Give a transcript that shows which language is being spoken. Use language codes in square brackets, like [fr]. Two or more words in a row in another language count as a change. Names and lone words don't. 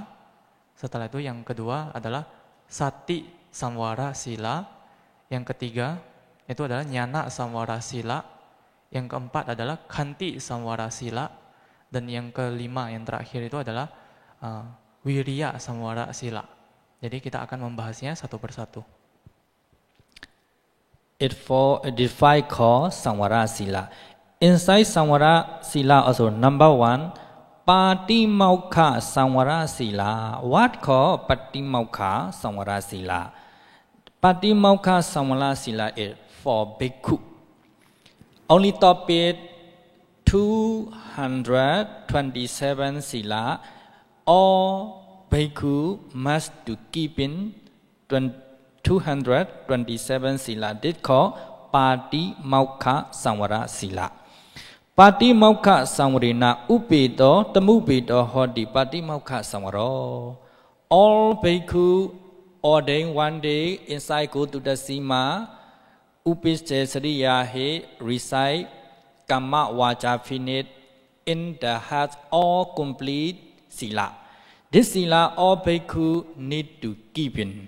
[id] Setelah itu yang kedua adalah Sati Samvara Sila. Yang ketiga itu adalah Jnana Samvara Sila. Yang keempat adalah Khanti Samvara Sila. Dan yang kelima yang terakhir itu adalah Wirya Samvara Sila. Jadi kita akan membahasnya satu persatu. [en] It is 5 called Samvara Sila. Inside Samvara Sila also number 1 Patimokkha Samvara Sila. What called Patimokkha Samvara Sila? Patimokkha Samvara Sila is for bhikkhu. Only topic 227 Sila. All bhikkhu must to keep in 227 Sila. This called Patimokkha Samvara Sila. [pi] Patimokkha Samvarena Upeto Tamupeto Hoti Patimokkha Samvaro. [en] All bhikkhu ordained one day inside go to the Sima Upiste Sriyahe recite Kamma Vacha finish in the heart all complete Sila. This Sila all bhikkhu need to keep in.